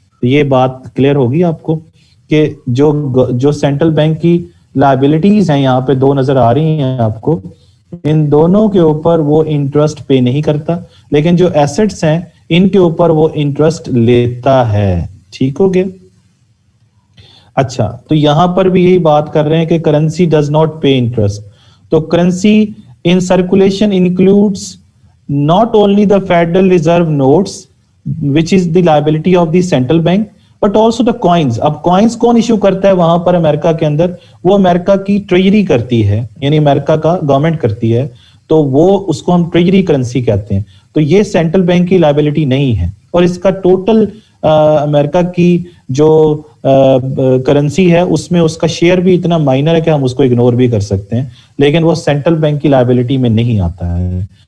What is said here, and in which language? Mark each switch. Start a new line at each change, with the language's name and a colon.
Urdu: تو یہ بات کلیئر ہوگی آپ کو کہ جو سینٹرل بینک کی لائبلٹیز ہیں یہاں پہ دو نظر آ رہی ہیں آپ کو, ان دونوں کے اوپر وہ انٹرسٹ پے نہیں کرتا, لیکن جو ایسٹس ہیں ان کے اوپر وہ انٹرسٹ لیتا ہے. ٹھیک ہو گیا؟ اچھا, تو یہاں پر بھی یہی بات کر رہے ہیں کہ
English: Currency does not pay interest.
Urdu: تو
English: Currency in circulation includes not only the Federal Reserve notes which is the liability of the central bank but also the coins.
Urdu: اب coins کون ایشو کرتا ہے وہاں پر امریکہ کے اندر؟ وہ امریکہ کی ٹریجری کرتی ہے, یعنی امریکہ کا گورنمنٹ کرتی ہے, تو وہ اس کو ہم ٹریجری کرنسی کہتے ہیں. تو یہ سینٹرل بینک کی لائبلٹی نہیں ہے, اور اس کا ٹوٹل امریکہ کی جو کرنسی ہے اس میں اس کا شیئر بھی اتنا مائنر ہے کہ ہم اس کو اگنور بھی کر سکتے ہیں, لیکن وہ سینٹرل بینک کی لائبلٹی میں نہیں آتا ہے.